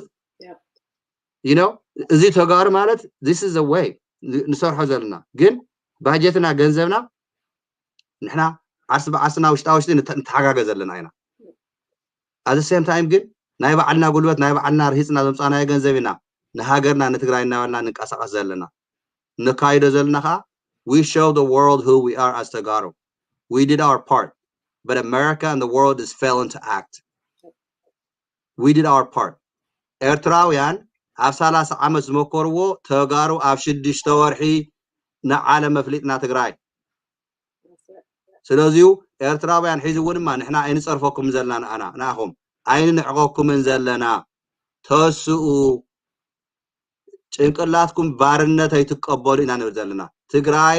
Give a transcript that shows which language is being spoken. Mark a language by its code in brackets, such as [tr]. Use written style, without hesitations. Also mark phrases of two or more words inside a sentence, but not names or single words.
[en] yep. you know [ti] እዚ ተጋሩ ማለት [en] this is a way [ti] ንሰርሖ ዘለና ግን ባጀትና ገንዘብና ንሕና ዓርስ በዓስና ውሽጣውሽቲ ንተሓጋገ ዘለና ኢና [en] at the same time [ti] ግን ናይ በዓልና ጉልበት ናይ በዓልና ርሂፅና ዘምፃናዮ ገንዘብና ንሃገርና ንትግራይ እናበልና ንንቀሳቀስ ዘለና ንካይዶ ዘለና ኸ [en] we show the world who we are as Tagaro we did our part [ti] but America and the world is failing to act we did our part ኤርትራውያን ኣብ 30 ዓመት ዝመከርዎ ተጋሩ ኣብ 6 ወርሒ ንዓለም መፍሊጥና ትግራይ ስለዚህ ኤርትራውያን ሒዝውንማ ንሕና ኣይንጸርፈኩም ዘለና ኣና ናኹም ኣይንዕቆኩምን ዘለና ተስኡ ጭንቅላትኩም ባርነት ኣይትቀበሉ ኢና ንብል ዘለና ትግራይ